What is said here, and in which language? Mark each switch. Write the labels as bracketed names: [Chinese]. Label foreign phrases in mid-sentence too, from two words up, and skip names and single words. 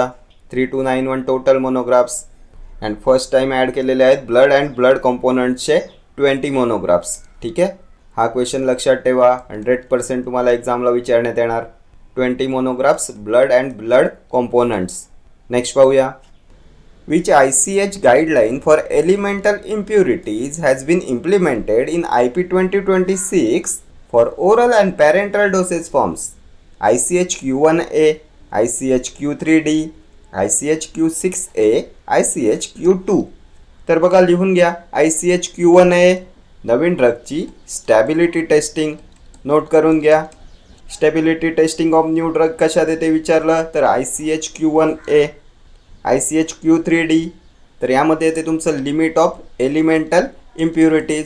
[English] 3291 total monographs. and first time add [Marathi] केलेले आहेत [English] blood and blood componentsचे 20 monographs. [Marathi] ठीक आहे. हा क्वेश्चन लक्षात ठेवा. 100% तुम्हाला एक्झामला विचारण्यात येणार. [English] 20 monographs blood and blood components. [Marathi] नेक्स्ट पाहूया. [English] Which ICH guideline for elemental impurities has been implemented in IP 2026 for oral and parenteral dosage forms? ICH Q1A, ICH Q3D, ICH Q6A, ICH Q2. [Marathi] तर बघा, लिहून घ्या. ICH Q1A नवीन ड्रगची [English] stability testing. [Marathi] नोट करून घ्या. [English] stability testing of new drug [Marathi] कशात येते विचारलं तर ICH Q1A. ICH Q3D तर यामध्ये येते तुमचं [English] limit of elemental impurities.